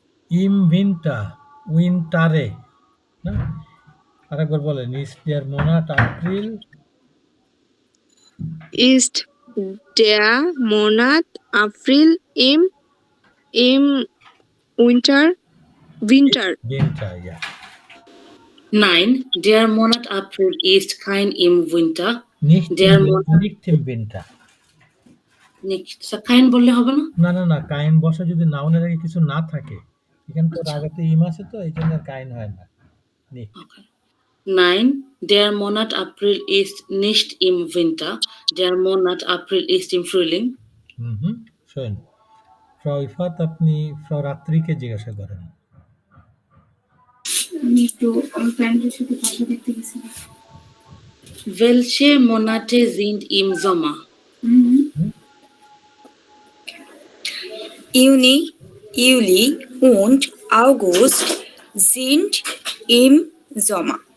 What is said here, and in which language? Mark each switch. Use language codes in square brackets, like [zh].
[bn] ইম উইন্টার, উইন্টারে না, আরেকবার বলেন ইস দেয়ার মোনাট April, [de] ist der Monat April im Winter, উইন্টার, ja. Nein, der Monat April ist kein im Winter. Nicht im Winter. Nicht. [bn] Kein বললে হবে না? না, কাইন বসা যদি নাউনের আগে কিছু না থাকে, এখানে তো আগে ইম আছে, তো এই জন্য কাইন হয় না। [en] Okay. [de] Nein, der Monat April ist nicht im Winter. Der Monat April ist im Frühling. Schön. [bn] ফ্রাউ Ifat আপনি ফ্রাউ রাত্রিকে জিজ্ঞাসা করেন। আমি একটু আমার ফ্রেন্ডের সাথে ভাষা দেখতে গেছিলাম। [de] Welche Monate sind im Sommer? Juni, Juli und August sind im Sommer.